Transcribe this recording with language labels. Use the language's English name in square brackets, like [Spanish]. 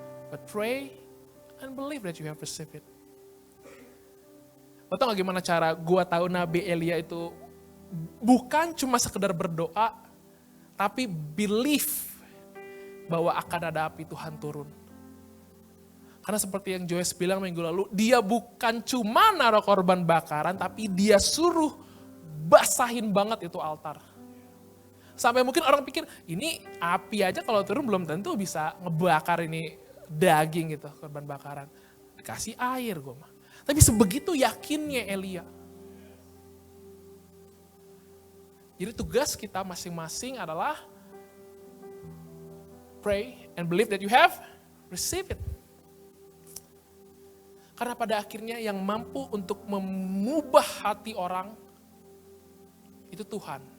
[English] But pray and believe that you have received it. [Indonesian] Lo tau gak gimana cara gua tahu Nabi Elia itu bukan cuma sekedar berdoa, tapi believe bahwa akan ada api Tuhan turun. Karena seperti yang Joyce bilang minggu lalu, dia bukan cuma naruh korban bakaran, tapi dia suruh basahin banget itu altar. Sampai mungkin orang pikir, ini api aja kalau turun belum tentu bisa ngebakar ini daging gitu, korban bakaran. Dikasih air gue mah. Tapi sebegitu yakinnya Elia. Jadi tugas kita masing-masing adalah [English] pray and believe that you have received it. [Indonesian] Karena pada akhirnya yang mampu untuk mengubah hati orang, itu Tuhan.